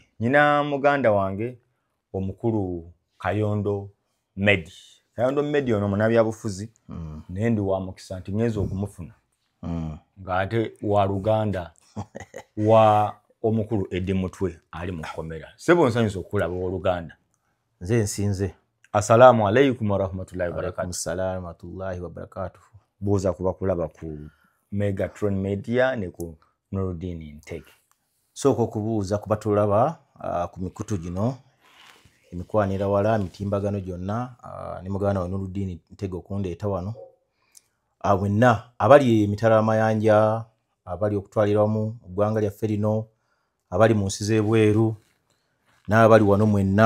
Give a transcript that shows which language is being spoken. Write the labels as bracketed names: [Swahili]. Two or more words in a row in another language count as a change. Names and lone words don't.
[Ganda] Nyina muganda wange omukulu Kayondo Medi. Kayondo Medi ono munabyabufuzi nendi wa mukisa nti ngenzo okumufuna. Ngate wa Luganda wa omukulu Edde Mutwe ali mu komera. Sebo nsanyuso okulaba wa Luganda. Nze nsinze. [Arabic] السلام عليكم ورحمة الله وبركاته. السلام ورحمة الله وبركاته. [Ganda] Buuza kuba kulaba ku Megatron Media ne ku Nurdin Ntege. Soko kubuuza kuba tulaba ku mikutu gino emikwanira wala mitimbagano gyonna ne mugana wa Nurdin Ntege okundeeta wano. Wenna abali emitala amayanja, abali okutwaliramu eggwanga lyaffe lino, abali mu nsi z'ebweru n'abali wano mwenna.